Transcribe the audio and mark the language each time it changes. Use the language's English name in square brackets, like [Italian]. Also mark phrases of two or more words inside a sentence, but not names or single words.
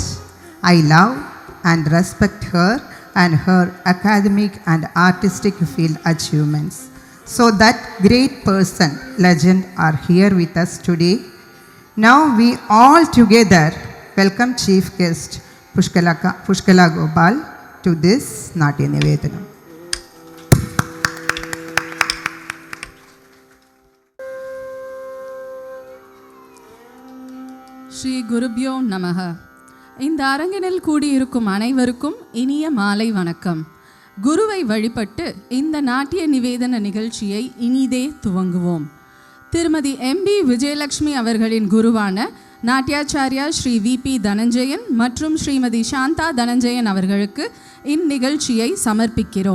[English] I love and respect her and her academic and artistic field achievements. So that great person, legend are here with us today. Now we all together welcome Chief Guest Pushkala Gopal to this Natya Nivedanam. [Sanskrit] श्री गुरुभ्यो नमः. [Tamil] இந்த அரங்கினில் கூடியிருக்கும் அனைவருக்கும் இனிய மாலை வணக்கம். குருவை வழிபட்டு இந்த நாட்டிய நிவேதன நிகழ்ச்சியை இனிதே துவங்குவோம். திருமதி எம்பி விஜயலட்சுமி அவர்களின் குருவான நாட்டியாச்சாரியா ஸ்ரீ விபி தனஞ்சயன் மற்றும் ஸ்ரீமதி சாந்தா தனஞ்சயன் அவர்களுக்கு இந்நிகழ்ச்சியை சமர்ப்பிக்கிறோம்.